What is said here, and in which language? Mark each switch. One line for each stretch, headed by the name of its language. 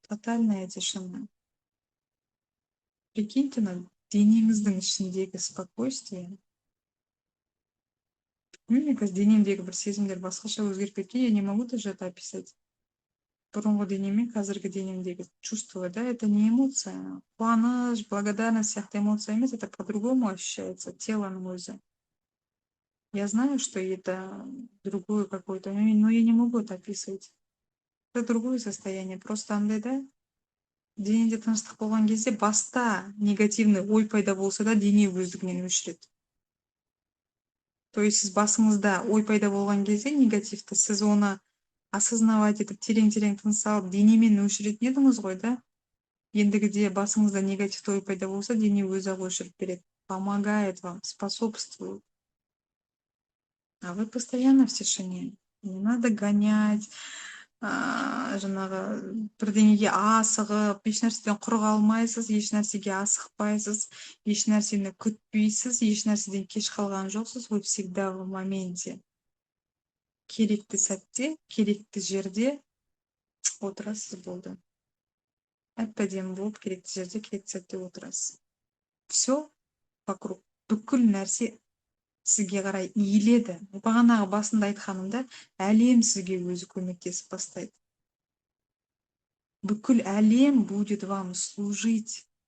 Russian: Тотальная тишина. Прикиньте,
Kazakh: денеңіздің ішіндегі
Russian: спокойствие. Мне кажется,
Kazakh: денемдегі бір сезімдер басқаша өзгеріп кеткен,
Russian: я не могу даже это описать.
Kazakh: Бұрынғы денемен қазіргі денемдегі чувство, да,
Russian: это не эмоция.
Kazakh: Қуаныш, благодарность сияқты эмоция емес,
Russian: это по-другому ощущается,
Kazakh: телоның өзі.
Russian: Я знаю, что это другое какое-то, но я не могу это описывать. Это другое состояние.
Kazakh: Просто андай, да, денеде тыныштық болған кезде баста негативный ой пайда болса да, дене өздігінен өшіреді. То есть сіз басыңызда ой пайда болған кезде негативті, сіз оны осознавать етіп, терең-терең тыныс алып, денемен өшіретін едіңіз ғой, да? Ендігіде басыңызда негативті ой пайда болса, дене өзі-ақ өшіріп береді.
Russian: Помогает вам, способствует. А вы постоянно в тишине. Не надо гонять,
Kazakh: жаңағы бірдеңеге асығып, еш нәрседен құр қалмайсыз, еш нәрсеге асықпайсыз, еш нәрсені күтпейсіз, еш нәрседен кеш қалған жоқсыз,
Russian: вы всегда в моменте.
Kazakh: Керекті сәтте, керекті жерде отырасыз, болды. әп-әдемі болып керекті жерде керекті сәтте отырасыз.
Russian: Все вокруг,
Kazakh: бүкіл нәрсе сізге қарай иіледі. Бағанағы басында айтқанымда, әлем сізге өзі көмектесіп бастайды. Бүкіл әлем
Russian: будет вам служить.